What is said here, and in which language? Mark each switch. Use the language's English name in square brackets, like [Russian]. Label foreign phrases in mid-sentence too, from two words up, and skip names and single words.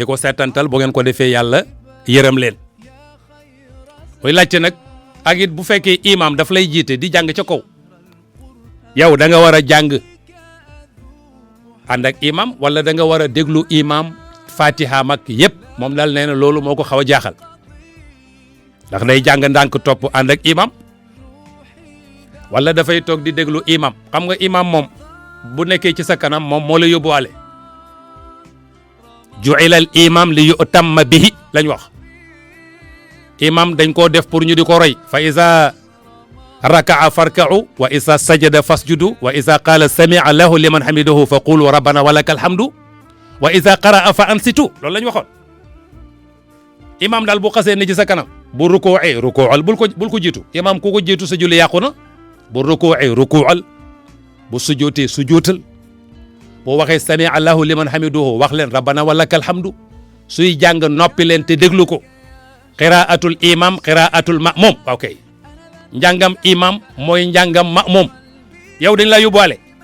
[Wolof] ko seetantal bu ngeen ko defee yàlla yërëm leen muy laajte nag ak it bu fekkee imam daf lay jiite di jàng ca kaw yow da nga war a jàng ànd ak imam wala da nga war a déglu imam fatiha mag yëpp moom daal nee na loolu moo ko xaw a jaaxal ndax day jàng ndànk topp ànd ak imam wala dafay toog di déglu imam xam nga imam moom bu nekkee ci sa kanam moom moo la yóbbuwaale [Arabic] جعل الإمام ليؤتم به [Wolof] lañ wax imam dañ koo def pour ñu di ko roy [Arabic] فإذا ركع فاركعوا وإذا سجد فاسجدوا و إذا قال سمع الله لمن حمده فقولوا ربنا ولك الحمد وإذا قرأ فأنصتوا [Wolof] loolu lañ waxoon imam daal bu xasee ne ci sa kanam bu rukuu'ee rukuu'al bul ko jiitu imam ku ko jiitu sa julli yàqu na bu rukuu'ee rukuu'al bu sujootee sujootal boo waxee [Arabic] سمع الله لمن حمده [Wolof] wax leen [Arabic] ربنا ولك الحمد [Wolof] suy jàng noppi leen te déglu ko [Arabic] قراءة الإمام قراءة المأموم [Wolof] ok njàngam imam mooy njàngam ma'mum yow dañ laa yóbbuwaale